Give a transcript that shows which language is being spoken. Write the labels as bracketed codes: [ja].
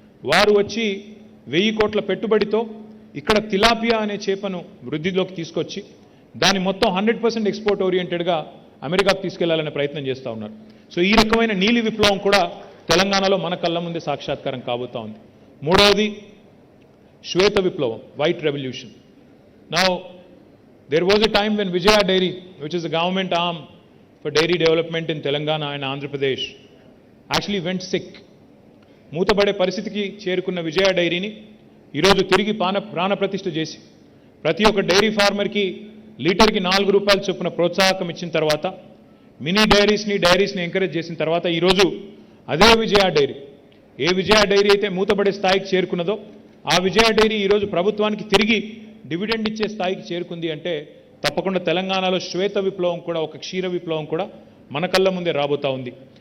[te] వారు వచ్చి 1000 కోట్ల పెట్టుబడితో ఇక్కడ తిలాపియా అనే చేపను వృద్ధిలోకి తీసుకొచ్చి దాన్ని మొత్తం 100% ఎక్స్పోర్ట్ ఓరియంటెడ్గా అమెరికాకు తీసుకెళ్లాలనే ప్రయత్నం చేస్తూ ఉన్నారు. సో ఈ రకమైన నీలి విప్లవం కూడా తెలంగాణలో మన కళ్ళ ముందే సాక్షాత్కారం కాబోతా ఉంది. మూడవది శ్వేత విప్లవం, white revolution. [en] Now there was a time when Vijaya Dairy, which is the government arm for dairy development in Telangana and Andhra Pradesh, actually went sick. [te] మూతపడే పరిస్థితికి చేరుకున్న విజయ డైరీని ఈరోజు తిరిగి ప్రాణప్రతిష్ఠ చేసి ప్రతి ఒక్క డైరీ ఫార్మర్కి లీటర్కి 4 రూపాయల చొప్పున ప్రోత్సాహకం ఇచ్చిన తర్వాత, మినీ డైరీస్ని ఎంకరేజ్ చేసిన తర్వాత ఈరోజు అదే విజయ డైరీ, ఏ విజయ డైరీ అయితే మూతపడే స్థాయికి చేరుకున్నదో ఆ విజయ డైరీ ఈరోజు ప్రభుత్వానికి తిరిగి డివిడెండ్ ఇచ్చే స్థాయికి చేరుకుంది అంటే తప్పకుండా తెలంగాణలో శ్వేత విప్లవం కూడా, ఒక క్షీర విప్లవం కూడా మన కళ్ళ ముందే రాబోతా ఉంది.